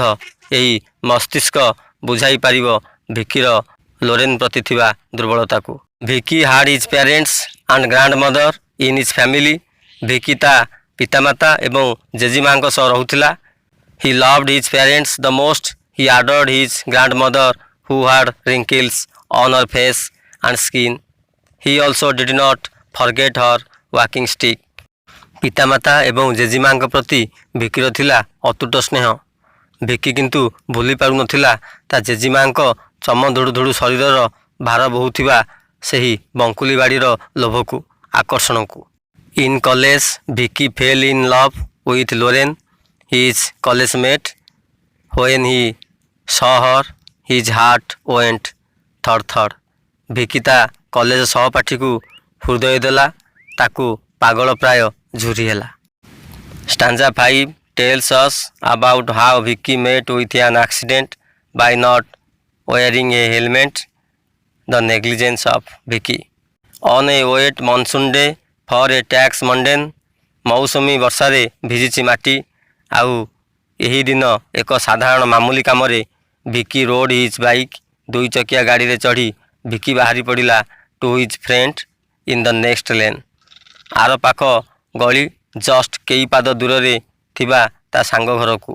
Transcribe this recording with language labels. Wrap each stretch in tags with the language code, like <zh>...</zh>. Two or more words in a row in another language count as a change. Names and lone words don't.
<or>ଏହି ମସ୍ତିଷ୍କ ବୁଝାଇ ପାରିବ ଭିକିର ଲୋରେନ୍ ପ୍ରତି ଥିବା ଦୁର୍ବଳତାକୁ।</or> <en>Vicky had his parents and grand mother in his family.</en> <or>ଭିକି ତା ପିତାମାତା ଏବଂ ଜେଜେମାଙ୍କ ସହ ରହୁଥିଲା।</or> <en>He loved his parents the most. He adored his grand mother who had wrinkles on her face and skin. He also did not forget her walking stick.</en> <or>ପିତାମାତା ଏବଂ ଜେଜେମାଙ୍କ ପ୍ରତି ଭିକିର ଥିଲା ଅତୁଟ ସ୍ନେହ। ଭିକି କିନ୍ତୁ ଭୁଲି ପାରୁନଥିଲା ତା ଜେଜେମାଙ୍କ ଚମଧୁଡ଼ୁ ଧୁଡ଼ୁ ଶରୀରର ଭାର ବୋହୁଥିବା ସେହି ବଙ୍କୁଲି ବାଡ଼ିର ଲୋଭକୁ, ଆକର୍ଷଣକୁ।</or> <en>In college Vicky fell in love with Lorraine, his college mate. When he saw her, his heart went thud thud.</en> <or>ଭିକି ତା କଲେଜ ସହପାଠୀକୁ ହୃଦୟ ଦେଲା, ତାକୁ ପାଗଳ ପ୍ରାୟ ଝୁରି ହେଲା।</or> <en>Stanza 5 tells us about how Vicky met with an accident by not wearing a helmet. The negligence of Vicky. On a wet monsoon day for a tax mundane.</en> <or>ମୌସୁମୀ ବର୍ଷାରେ ଭିଜିଛି ମାଟି। ଆଉ ଏହି ଦିନ ଏକ ସାଧାରଣ ମାମୁଲି କାମରେ ଭିକି</or> <en>rode his bike.</en> <or>ଦୁଇ ଚକିଆ ଗାଡ଼ିରେ ଚଢ଼ି ଭିକି ବାହାରି ପଡ଼ିଲା</or> <en>to his friend in the next lane.</en> <or>ଆର ପାଖ ଗଳି ଜଷ୍ଟ କେଇ ପାଦ ଦୂରରେ ଥିବା ତା ସାଙ୍ଗ ଘରକୁ।</or>